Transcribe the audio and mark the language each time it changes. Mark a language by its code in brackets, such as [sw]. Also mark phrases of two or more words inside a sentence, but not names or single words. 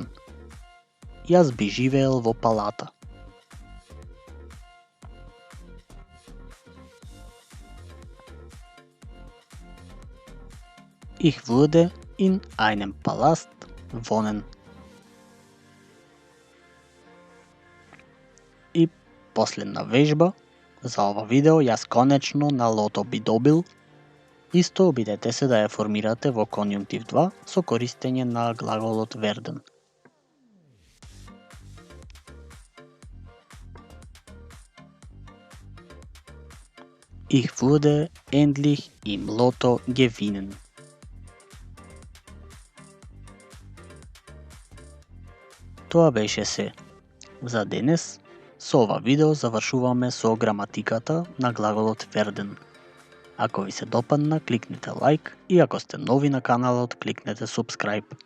[mk] Јас би живеел во палата. [de] Ich würde in einem Palast wohnen. [mk] И последна вежба за ова видео, јас конечно на лото би добил. Исто обидете се да ја формирате во конјунктив 2 со користење на глаголот werden. [de] Ich würde endlich im Lotto gewinnen. [mk] Тоа беше се за денес. Со ова видео завршуваме со граматиката на глаголот werden. Ако ви се допадна, кликнете лайк и ако сте нови на каналот, кликнете subscribe.